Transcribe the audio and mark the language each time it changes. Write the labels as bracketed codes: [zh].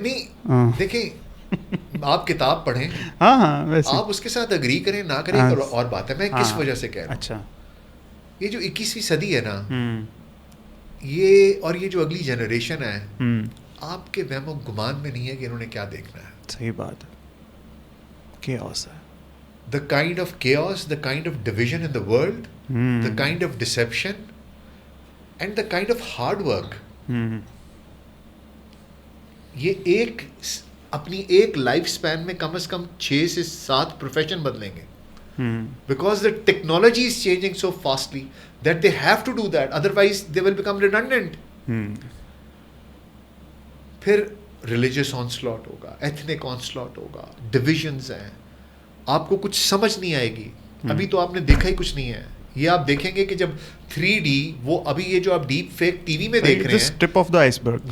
[ur] نہیں دیکھیں, آپ کتاب پڑھیں, آپ اس کے ساتھ اگری کریں نہ کریں اور بات ہے. میں کس وجہ سے کہہ رہا ہوں, اچھا یہ جو 21ویں صدی ہے نا, یہ اور یہ جو اگلی جنریشن ہے, آپ کے وہم و گمان میں نہیں ہے کہ انہوں نے کیا دیکھنا ہے. صحیح بات ہے. chaos ہے. [en] The kind of chaos, the kind of division in the world, the kind of deception, and the kind of hard work. [ur] یہ ایک اپنی ایک لائف سپین میں کم از کم 6 سے 7 پروفیشن بدلیں گے. [en] Because the technology is changing so fastly that they have to do that, otherwise they will become redundant. [ur] پھر [en] religious onslaught [ur] ہوگا, [en] ethnic onslaught [ur] ہوگا, divisions ہیں, آپ کو کچھ سمجھ نہیں آئے گی. ابھی تو آپ نے دیکھا ہی کچھ نہیں ہے. یہ آپ دیکھیں گے کہ جب 3D, وہ ابھی یہ جو آپ ڈیپ فیک ٹی وی میں دیکھ رہے ہیں, [en] tip of the iceberg,